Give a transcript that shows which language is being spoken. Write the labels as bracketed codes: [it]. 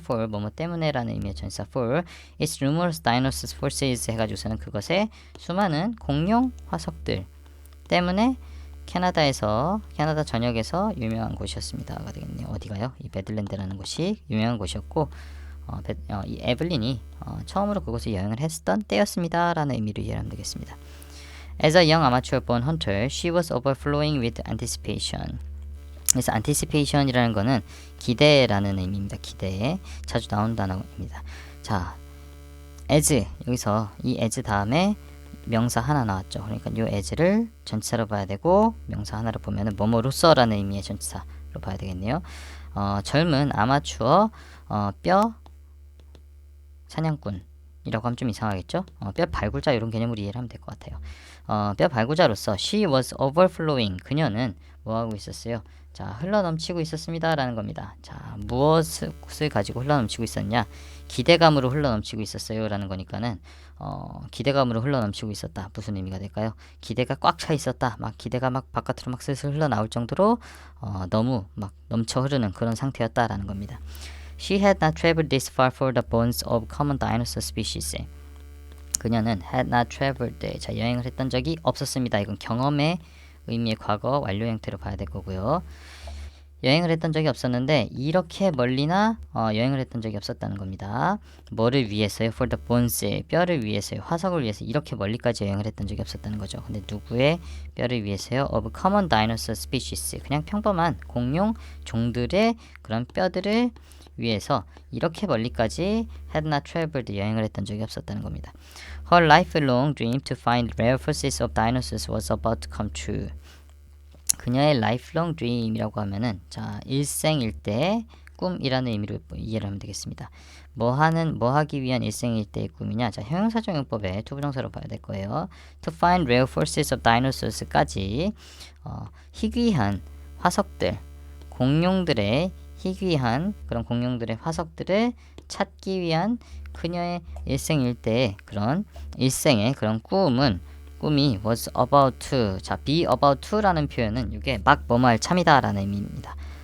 [ko] for 뭐뭐 때문에 라는 의미의 전사 [en] for its numerous dinosaur fossils [ko] 해가지고서는 그것의 수많은 공룡 화석들 때문에 캐나다 전역에서 유명한 곳이었습니다가 되겠네요. 어디가요? 이 배들랜드라는 곳이 유명한 곳이었고 이 에블린이 처음으로 그곳에 여행을 했던 때였습니다 라는 의미로 이해하면 되겠습니다. [en] As a young amateur born hunter, she was overflowing with anticipation. [ko] 그래서 anticipation이라는 거는 기대라는 의미입니다. 기대 자주 나온 단어입니다. 자, as 여기서 이 as 다음에 명사 하나 나왔죠. 그러니까 요 as를 전치사로 봐야 되고 명사 하나로 보면은 뭐뭐로써라는 의미의 전치사로 봐야 되겠네요. 젊은 아마추어 뼈 사냥꾼이라고 하면 좀 이상하겠죠? 뼈 발굴자 이런 개념으로 이해를 하면 될 것 같아요. 뼈 발굴자로서 [en] she was overflowing. [ko] 그녀는 뭐하고 있었어요? 자, 흘러넘치고 있었습니다 라는 겁니다. 자, 무엇을 가지고 흘러넘치고 있었냐? 기대감으로 흘러넘치고 있었어요 라는 거니까는 기대감으로 흘러넘치고 있었다. 무슨 의미가 될까요? 기대가 꽉 차 있었다. 막 기대가 막 바깥으로 막 슬슬 흘러나올 정도로 너무 막 넘쳐 흐르는 그런 상태였다라는 겁니다. [en] She had not traveled this far for the bones of common dinosaur species. [ko] 그녀는 [en] had not traveled, [ko] 자, 여행을 했던 적이 없었습니다. 이건 경험의 의미의 과거 완료 형태로 봐야 될 거고요. 여행을 했던 적이 없었는데 이렇게 멀리나 여행을 했던 적이 없었다는 겁니다. 뭐를 위해서요? [en] For the bones, [ko] 뼈를 위해서요. 화석을 위해서 이렇게 멀리까지 여행을 했던 적이 없었다는 거죠. 근데 누구의 뼈를 위해서요? [en] Of common dinosaur species, [ko] 그냥 평범한 공룡 종들의 그런 뼈들을 위해서 이렇게 멀리까지 [en] had not traveled, [ko] 여행을 했던 적이 없었다는 겁니다. [en] Her lifelong dream to find rare fossils of dinosaurs was about to come true. [ko] 그녀의 [en] lifelong dream [ko] 이라고 하면은 자, 일생일대의 꿈이라는 의미로 이해를 하면 되겠습니다. 뭐 하기 위한 일생일대의 꿈이냐? 자, 형용사정용법의 투부정사로 봐야 될 거예요. [en] To find rare fossils of dinosaurs [ko] 까지 희귀한 화석들, 공룡들의 희귀한 그런 공룡들의 화석들을 찾기 위한 그녀의 일생일대의 그런 일생의 그런 꿈이 [en] was about to, [ko] 자, [en] be about to [ko] 라는 표현은 이게 막 뭐뭐 할 참이다 라는 의미입니다.